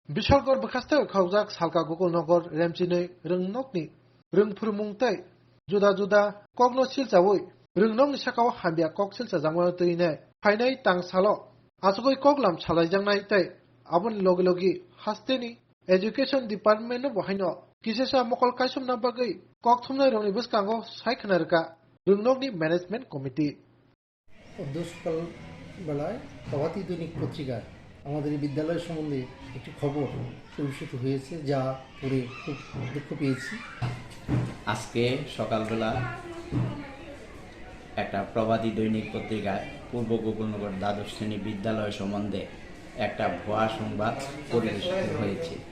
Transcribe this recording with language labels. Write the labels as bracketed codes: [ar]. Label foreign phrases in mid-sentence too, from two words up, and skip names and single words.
[trp] Bisalgor bekaste khaujak salka Gokulnogor remchini röngnokni röngphurmungtai juda kokno silchawui röngnokni sakao hambia kok silchajangmano teinai phainai tangsalo asugoi koklam chalaijangnai tai aboni logi hasteni [en] education department [trp] no bohaino kisesa mokol kaisumna bagui kok thumnai rongni bwskango saikhnarka röngnokni [en] management committee [bn] সকাল বেলায় প্রভাতী দৈনিক পত্রিকায় আমাদের এই বিদ্যালয় সম্বন্ধে একটি খবর প্রকাশিত হয়েছে, যা পড়ে খুব দুঃখ পেয়েছি। আজকে সকালবেলা একটা প্রভাতী দৈনিক পত্রিকায় পূর্ব গোকুলনগর দ্বাদশ শ্রেণী বিদ্যালয় সম্বন্ধে একটা ভুয়া সংবাদ পরিবেশিত হয়েছে।